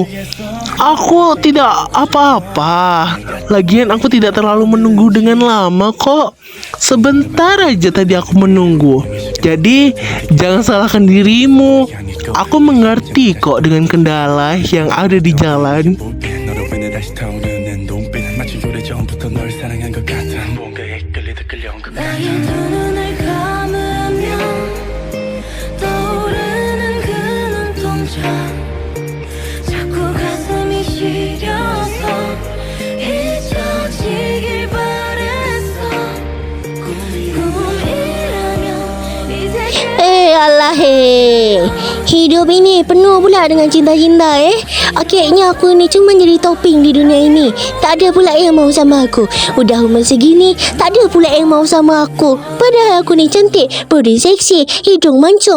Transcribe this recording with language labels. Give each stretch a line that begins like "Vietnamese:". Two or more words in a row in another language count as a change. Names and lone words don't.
Indonesian: Aku tidak apa-apa. Lagian aku tidak terlalu menunggu dengan lama kok. Sebentar aja tadi aku menunggu. Jadi jangan salahkan dirimu. Aku mengerti kok dengan kendala yang ada di jalan.
Korean: 너로 인해 다시 타오르는 내 눈빛 마치 오래전부터 널 사랑한 것 같아 뭔가에 끌리다 끌려온 것 같아 나의 두 눈을 감으면 떠오르는 그 눈동자 자꾸 가슴이 시려서 잊혀지길 바랬어 꿈이라면 이제
Indonesian: Alah hidup ini penuh pula dengan cinta-cinta Akhirnya aku ni cuma jadi toping di dunia ini. Tak ada pula yang mau sama aku. Udah umur segini, tak ada pula yang mau sama aku. Padahal aku ni cantik, body seksi, hidung mancung.